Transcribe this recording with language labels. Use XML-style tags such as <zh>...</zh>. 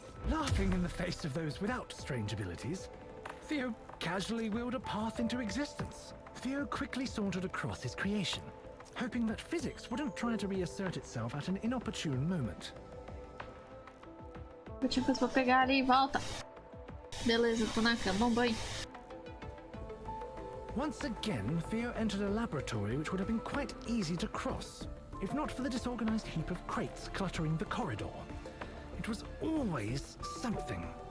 <en>Laughing in the face of those without strange abilities, Theo casually willed a path into existence. Theo quickly sauntered across his creation, hoping that physics wouldn't try to reassert itself at an inopportune moment.</en> <pt>Última coisa pra pegar ali e volta. Beleza, tô na cama, bom banho.</pt> <en>Once again, Theo entered a laboratory which would have been quite easy to cross, if not for the disorganized heap of crates cluttering the corridor. It was always something.</en>